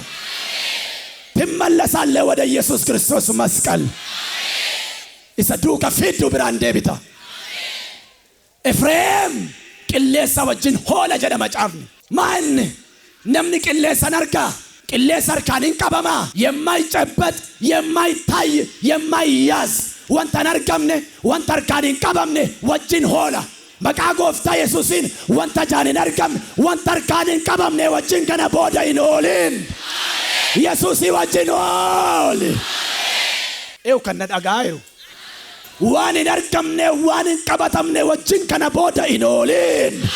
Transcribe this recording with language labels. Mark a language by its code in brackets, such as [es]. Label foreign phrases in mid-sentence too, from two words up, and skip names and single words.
[om] timmallasaallee wada Yesuus Kiristoos masqal isa duuka fiiddu biraan deebita. Efreem qilleensa wajjin hoola jedha macaafni. maanni namni qilleessan argaa qilleensa harkaan hin qabamaa [am] የማይጨበጥ የማይታይ የማይያዝ [om] wanta hin argamne wanta harkaan hin qabamne wajjin hoola. maqaa gooftaa Yesuusiin wanta jaan hin argamne wanta harkaan hin qabamne wajjin kana booda hin oolin. Yesuusii wajjin ooli. eewu kan na dhagaayiru waan hin argamne waan hin qabatamne wajjin kana booda hin oolin.